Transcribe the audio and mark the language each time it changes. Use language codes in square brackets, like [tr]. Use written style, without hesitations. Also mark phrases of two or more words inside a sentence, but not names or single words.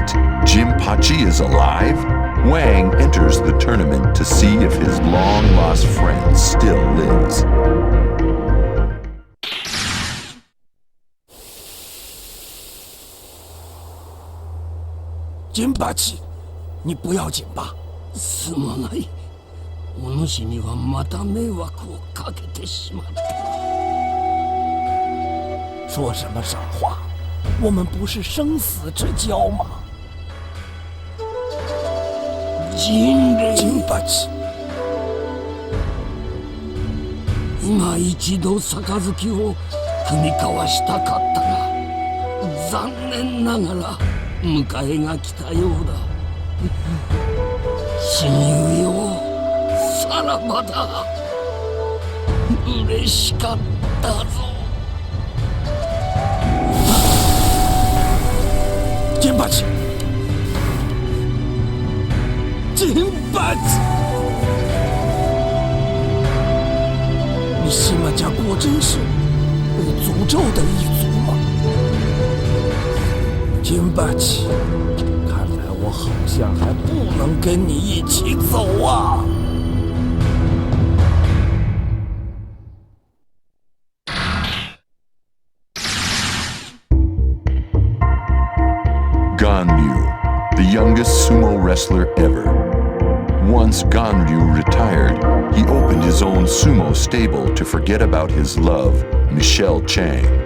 [en] Jinpachi is alive?" Wang enters the tournament to see if his long-lost friend still lives. Jinpachi, [zh] 你不要紧吧？ [ja] すまない。お主にはまた迷惑をかけてしまった。 [zh] 说什么傻话？我们不是生死之交吗？Jinpachi、 [ja] 今一度杯を踏み交わしたかったが、残念ながら迎えが来たようだ。親友よ、さらばだ。嬉しかったぞ。Jinpachi！ Jinpachi！ [zh] 你西马家果真是被诅咒的一族吗？Jinpachi， 看来我好像还不能跟你一起走啊。 [en] Ganryu, the youngest sumo wrestler ever. Once Ganryu retired, he opened his own sumo stable to forget about his love, Michelle Chang.